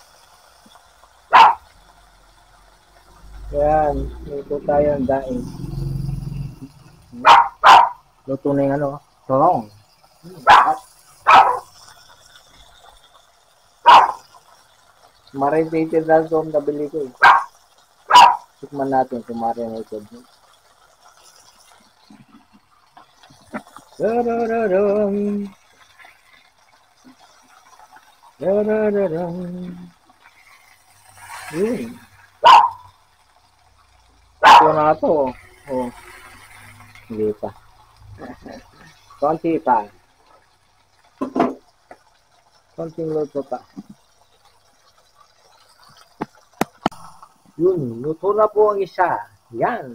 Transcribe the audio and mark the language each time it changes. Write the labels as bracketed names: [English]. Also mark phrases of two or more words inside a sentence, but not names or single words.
[Filipino] Yan, luto tayo ng daing. Luto na yung talong. Marinated na ito ang nabili ko eh. Tikman natin kung marinated. Da-da-da-dum. Da-da-da-dum. Ito na ito. Oh. Hindi pa. Konti pa. Konting luto pa. Yun, luto na po ang isa. Yan.